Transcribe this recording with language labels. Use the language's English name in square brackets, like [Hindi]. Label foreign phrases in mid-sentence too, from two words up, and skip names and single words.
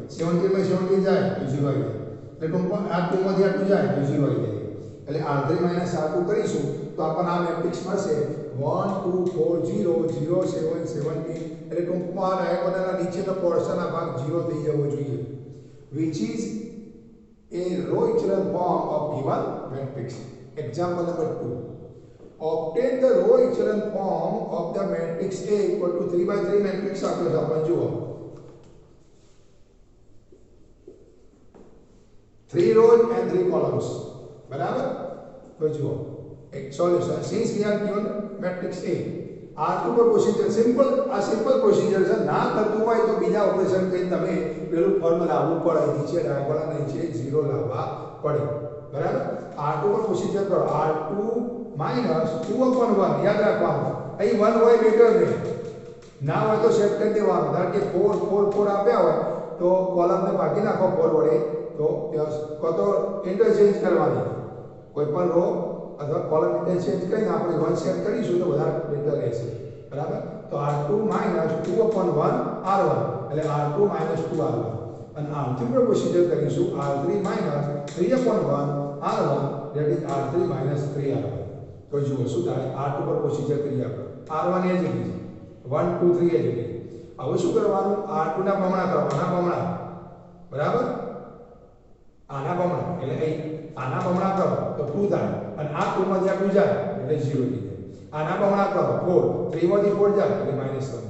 [Gujarati] 17 માં 17 જાય તો 0 આવી જાય. એટલે ટૂંકમાં આ 2 માંથી આ 2 જાય તો 0 આવી જાય. એટલે R3 minus R2 કરીશું તો આપણને આ મેટ્રિક્સ મળશે 1 2 4 0 0 7 17. એટલે ટૂંકમાં આ ડાયાગોનલના નીચેનો પોર્શન આ ભાગ 0 થઈ જવો જોઈએ, [English] which is a row echelon form of given matrix. Example number 2. Obtain the row echelon form of the matrix A equal to 3 by 3 matrix [Gujarati] આપ્યો છે આપણે જુઓ. [English] 3 rows and 3 columns. [Gujarati] બરાબર? તો જુઓ એક સોલ્યુશન. [English] Since we are given matrix A, [Gujarati] R2 પર [English] procedure simple, [Gujarati] આ [English] simple procedure [Gujarati] છે. ના કરતું હોય તો બીજા ઓપરેશન કરીને તમે પેલું ફોર્મ લાવવું પડે, નીચે ડાયાગોનલ નીચે 0 લાવવા પડે. બરાબર? R2 પર પ્રોસિજર કરો. R2 minus 2/1 યાદ રાખવાનું. અહીં 1 હોય બેટર ને, ના હોય તો સેટ કરી દેવાનું. ધારો કે 4 4 4 આપ્યા હોય તો કોલમને ભાગી નાખો 4 વડે તો કતો ઇન્ટરચેન્જ કરવાની. કોઈ પણ રો અથવા કોલમ ઇન્ટરચેન્જ કરીને આપણે 1 સેટ કરીશું તો વધારે બેટર રહેશે. બરાબર? તો R2 minus 2/1 R1 એટલે R2 minus 2 R1. અને R3 પર પ્રોસિજર કરીશું. [English] R3 minus 3/1 R1 that is R3 minus 3 R1. [Gujarati] તો જુઓ શું થાય? R2 પર પ્રોસિજર કરીએ આપણે. R1 એ જ લીધી, 1 2 3 એ જ લીધી. હવે શું કરવાનું? R2 ના બમણા કરો, આના બમણા. બરાબર? આના બમણા એટલે અહીં આના બમણા કરો તો 2 થાય. અને આ 2 માંથી આ 2 જાય એટલે 0 થઈ જાય. આના બમણા કરો 4, 3 માંથી 4 જાય એટલે -1 થાય.